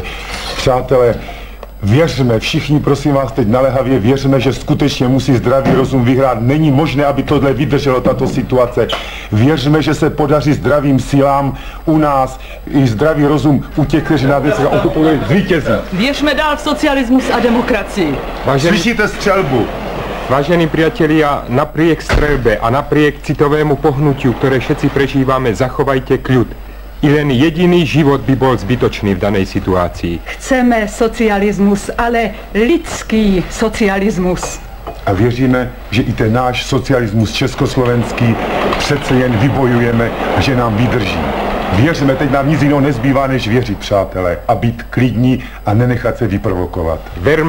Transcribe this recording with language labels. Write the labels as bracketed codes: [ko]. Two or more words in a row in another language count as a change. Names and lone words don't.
[cs] Přátelé, věřme, všichni prosím vás teď naléhavě, věřme, že skutečně musí zdravý rozum vyhrát. Není možné, aby tohle vydrželo, tato situace. Věřme, že se podaří zdravým silám u nás i zdravý rozum u těch, kteří na věcech okupovali, zvítězí. Věřme dál v socialismus a demokracii. Slyšíte střelbu? [sk] Vážení priatelia, napriek strelbe a napriek citovému pohnutiu, ktoré všetci prežívame, zachovajte kľud. I len jediný život by bol zbytočný v danej situácii. [cs] Chceme socialismus, ale lidský socialismus. A věříme, že i ten náš socialismus československý přece jen vybojujeme a že nám vydrží. Věříme, teď nám nic jiného nezbývá, než věřit, přátelé, a být klidní a nenechat se vyprovokovat.